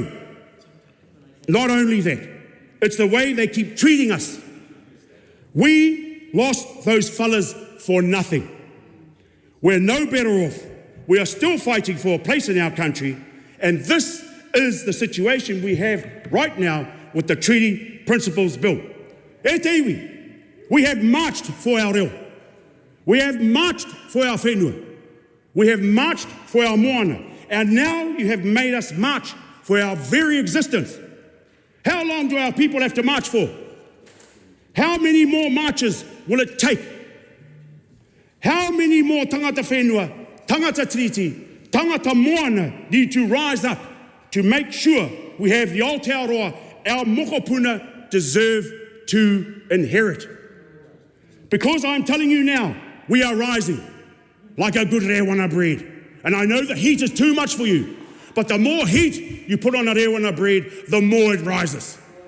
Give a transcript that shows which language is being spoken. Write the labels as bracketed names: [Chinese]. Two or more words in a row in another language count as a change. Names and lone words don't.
[English] Not only that, it's the way they keep treating us. We lost those fellas for nothing. We're no better off. We are still fighting for a place in our country, and this is the situation we have right now with the Treaty Principles Bill. [Māori] E te iwi, [English] we have marched for our reo. We have marched for our whenua. We have marched for our moana. And now you have made us march for our very existence. How long do our people have to march for? How many more marches will it take? How many more [Māori] tangata whenua, tangata tiriti, tangata moana [English] need to rise up to make sure we have the Aotearoa our mokopuna deserve to inherit? Because I'm telling you now, we are rising like a good rewana bread. And I know the heat is too much for you, but the more heat you put on a rewana bread, the more it rises.